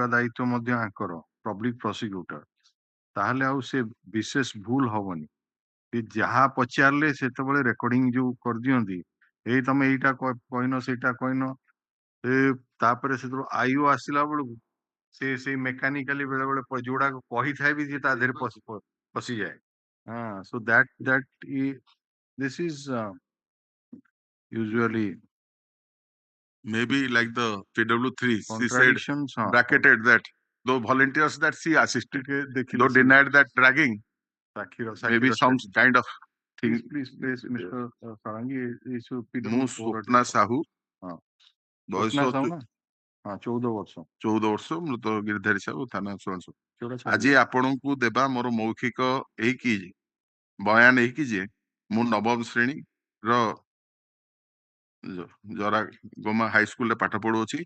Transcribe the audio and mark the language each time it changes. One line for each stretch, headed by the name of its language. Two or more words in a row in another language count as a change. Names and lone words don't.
Odia: ଦାୟିତ୍ୱ ମଧ୍ୟ ଆଙ୍କର
English: public prosecutor
Odia: ତାହେଲେ ଆଉ ସେ ବିଶେଷ ଭୁଲ ହବନି ଯାହା ପଚାରିଲେ ସେତେବେଳେ ରେକର୍ଡିଂ ଯୋଉ କରିଦିଅନ୍ତି ଏଇ ତମେ ଏଇଟା କହିନ ସେଇଟା କହିନ ତାପରେ ସେତେବେଳେ ଆଇଓ ଆସିଲା ବେଳକୁ ସେଇ ମେକାନିକାଲି ବେଳେ ବେଳେ ଯୋଉଗୁଡାକ କହିଥାଏ ବି ସେ ତା ଦେହରେ ପଶିଯାଏ
English: so that this is usually maybe like the PW3 she said bracketed that though volunteers that she assisted though denied that dragging maybe some kind of thing. Please Mr. Sarangi
Odia: ମୁଁ ସ୍ୱପ୍ନା ସାହୁ ବୟସ 14 ବର୍ଷ ମୃତ ଗିରିଧାରୀ ସାହୁ ଥାନା ସୁଆଂଶୁ ଆଜି ଆପଣଙ୍କୁ ଦେବା ମୋର ମୌଖିକ ଏଇକି ବୟାନ ହେଇକି ଯେ ମୁଁ ନବମ ଶ୍ରେଣୀର ଜରାଗୋମା ହାଇସ୍କୁଲରେ ପାଠ ପଢୁଅଛି